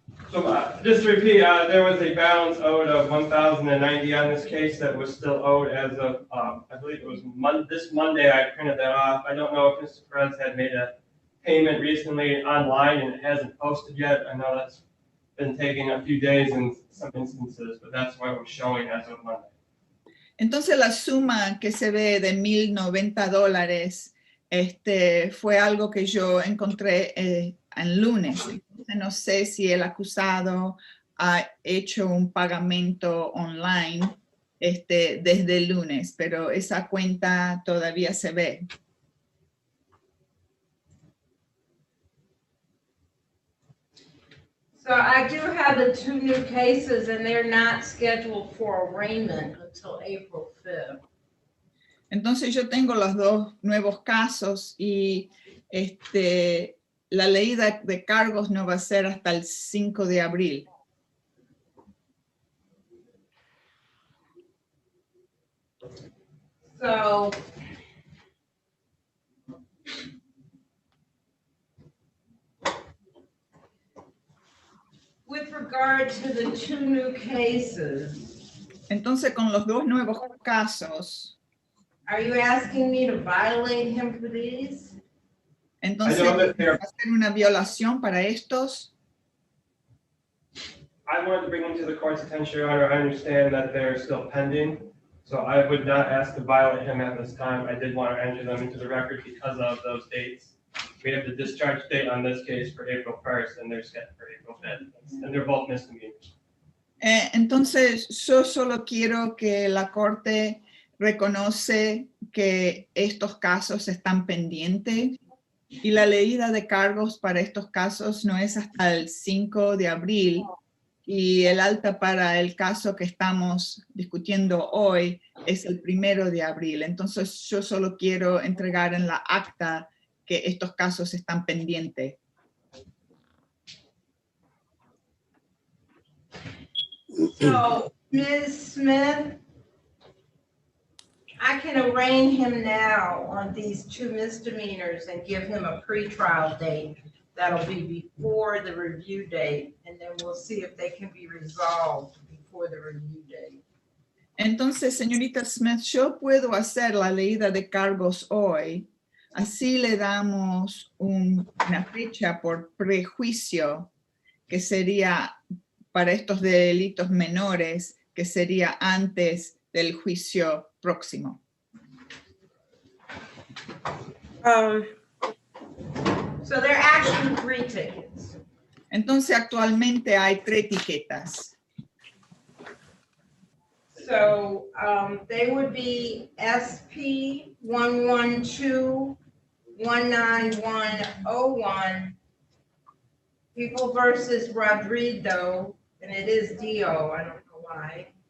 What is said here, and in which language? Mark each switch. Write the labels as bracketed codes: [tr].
[en] So just to repeat, there was a balance owed of 1,090 on this case that was still owed as of, I believe it was this Monday. I printed that off. I don't know if Mr. Perez had made a payment recently online and it hasn't posted yet. I know that's been taking a few days in some instances, but that's what it was showing as of Monday. [es] Entonces la suma que se ve de $1,090 fue algo que yo encontré el lunes. Entonces, no sé si el acusado ha hecho un pagamento online desde el lunes, pero esa cuenta todavía se ve. [en] So I do have the 2 new cases and they're not scheduled for arraignment until April 5th. [es] Entonces yo tengo los 2 nuevos casos y la leída de cargos no va a ser hasta el 5 de abril. [en] So with regard to the 2 new cases, [es] Entonces con los 2 nuevos casos, [en] are you asking me to violate him for these? [es] entonces [en] I know [es] ¿va [en] that they're- [es] a ser una violación para estos? [en] I wanted to bring them to the court's attention, Your Honor. I understand that they're still pending, so I would not ask to violate him at this time. I did want to enter them into the record because of those dates. We have the discharge date on this case for April 1st, and they're scheduled for April 5th, and they're both misdemeanors. [es] Entonces yo solo quiero que la corte reconoce que estos casos están pendientes y la leída de cargos para estos casos no es hasta el 5 de abril y el alta para el caso que estamos discutiendo hoy es el 1 de abril. Entonces yo solo quiero entregar en la acta que estos casos están pendientes. [en] So, Ms. Smith, I can arraign him now on these 2 misdemeanors and give him a pretrial date. That'll be before the review date, and then we'll see if they can be resolved before the review date. [es] Entonces, señorita Smith, yo puedo hacer la leída de cargos hoy. Así le damos una fecha por prejuicio, que sería para estos delitos menores, que sería antes del juicio próximo. [en] So there are actually 3 tickets. [es] Entonces, actualmente hay 3 etiquetas. [en] So they would be SP 112-19101, People versus Rodrigo, and it is Dio, I don't know why.